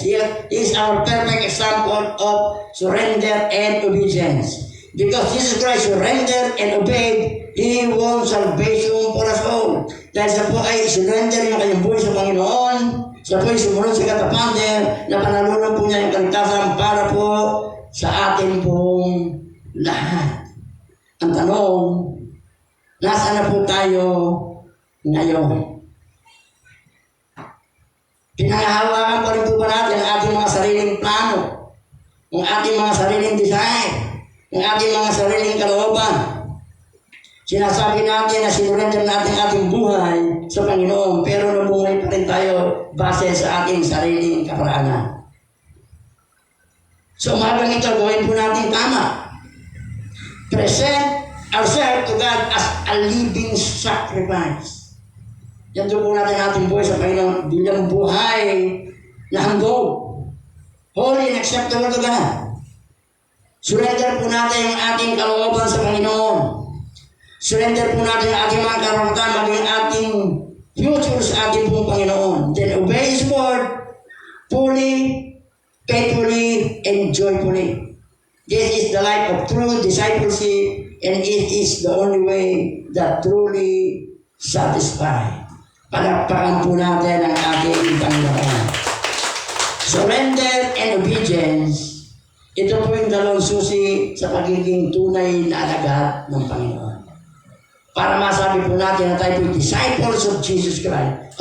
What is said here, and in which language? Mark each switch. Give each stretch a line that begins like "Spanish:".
English: Here is our perfect example of surrender and obedience. Because Jesus Christ surrendered and obeyed, He won salvation for us all.
Filipino: Dahil siya po ay surrender yung kanyang buhay sa Panginoon, siya po ay sumunod sa katapander, na panalunan po niya yung kaligtasan para po sa atin pong lahat. Ang tanong, nasaan na po tayo ngayon? Pinangahawakan pa rin po ba natin ang ating mga sariling plano, ang ating mga sariling design, ang ating mga sariling kalooban. Sinasabi natin na sinurrender natin ating buhay sa Panginoon, pero nabuhay pa rin tayo base sa ating sariling kaparaanan. So umagang ito, gawin po natin tama.
English: Present ourselves to God as a living sacrifice.
Filipino: Yan po natin ating buhay sa Panginoon bilang buhay na handog.
English: Holy and acceptable to God.
Filipino: Surrender po natin ang ating kalooban sa Panginoon. Surrender po natin ang ating mga karapatan, maging ating future sa ating pong Panginoon.
English: Then obey His word fully, faithfully, and joyfully. This is the life of true discipleship, and it is the only way that truly satisfies.
Filipino: Palakpakan po natin ang ating Panginoon.
English: Surrender and obedience,
Filipino: ito po yung dalawang susi sa pagiging tunay na alagad ng Panginoon. Para masabi po natin na tayo po
English: disciples of Jesus Christ.